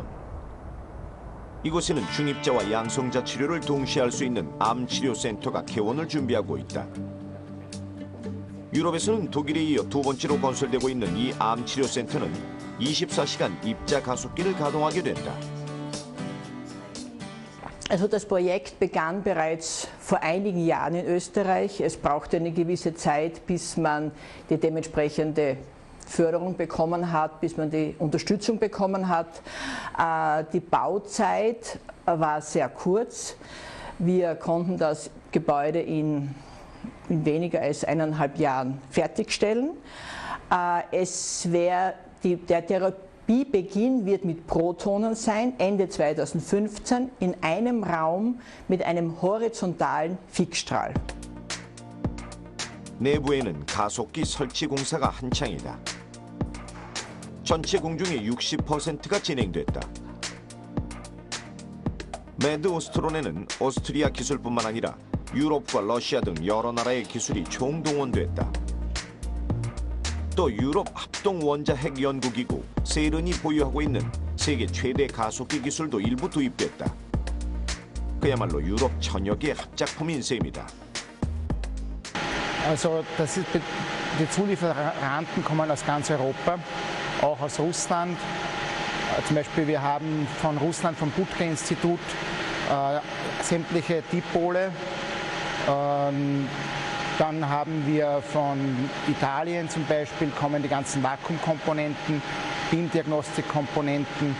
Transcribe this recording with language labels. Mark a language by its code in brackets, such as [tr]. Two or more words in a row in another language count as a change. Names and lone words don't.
[ko] 이곳에는 중입자와 양성자 치료를 동시에 할 수 있는 암치료센터가 개원을 준비하고 있다. 유럽에서는 독일에 이어 두 번째로 건설되고 있는 이 암치료센터는 24시간 입자 가속기를 가동하게 된다. [de] Also das Projekt begann bereits vor einigen Jahren in Österreich. Es brauchte eine gewisse Zeit, bis man die dementsprechende Förderung bekommen hat, bis man die Unterstützung bekommen hat. Die Bauzeit war sehr kurz. Wir konnten das Gebäude in weniger als 1,5 Jahren fertigstellen. Der Therapiebeginn wird mit Protonen sein, Ende 2015, in einem Raum mit einem horizontalen Fixstrahl. [ko] 내부에는 가속기 설치 공사가 한창이다. 전체 공중의 60%가 진행됐다. 메드오스트론에는 오스트리아 기술뿐만 아니라 유럽과 러시아 등 여러 나라의 기술이 총동원됐다. 또 유럽 합동원자핵연구기구 세른이 보유하고 있는 세계 최대 가속기 기술도 일부 도입됐다. 그야말로 유럽 전역의 합작품인 셈이다. [de] Also die Zulieferanten kommen aus ganz Europa, auch aus Russland. Zum Beispiel wir haben von Russland, vom Butke-Institut, sämtliche Dipole. Dann haben wir von Italien zum Beispiel kommen die ganzen Vakuumkomponenten, BIM-Diagnostikkomponenten.